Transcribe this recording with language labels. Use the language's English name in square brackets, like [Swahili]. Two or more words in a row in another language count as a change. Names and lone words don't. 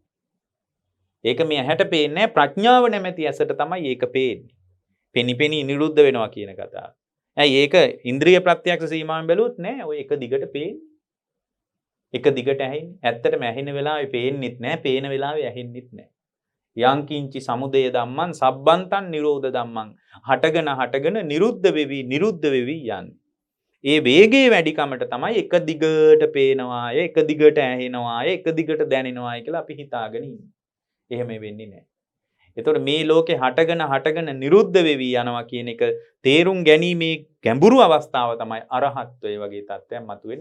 [Sinhala] ඒක මේ ඇහැට පේන්නේ ප්‍රඥාව නැමැති ඇසට තමයි ඒක පේන්නේ. පෙනි නිරුද්ධ වෙනවා කියන කතාව. ඇයි ඒක ඉන්ද්‍රිය ප්‍රත්‍යක්ෂ සීමාවෙන් බැලුවොත් නෑ. ඔය එක දිගට පේන්නේ. එක දිගට ඇහෙන්නේ. ඇත්තටම ඇහෙන වෙලාවේ පේන්නෙත් නෑ. පේන වෙලාවේ ඇහෙන්නෙත් නෑ. [Pali] යංකින්චි සමුදය ධම්මං සබ්බන්තං නිරෝධ ධම්මං [Sinhala] හටගෙන නිරුද්ධ වෙවි යන්නේ. ඒ වේගයේ වැඩිකමට තමයි එක දිගට පේනවාය, එක දිගට ඇහෙනවාය, එක දිගට දැනෙනවාය කියලා අපි හිතාගෙන ඉන්නේ. එහෙම වෙන්නේ නැහැ. එතකොට මේ ලෝකේ හටගෙන නිරුද්ධ වෙවි යනවා කියන එක තේරුම් ගැනීමේ ගැඹුරු අවස්ථාව තමයි අරහත්ත්වය වගේ තත්ත්වයක් මතුවෙන්නේ.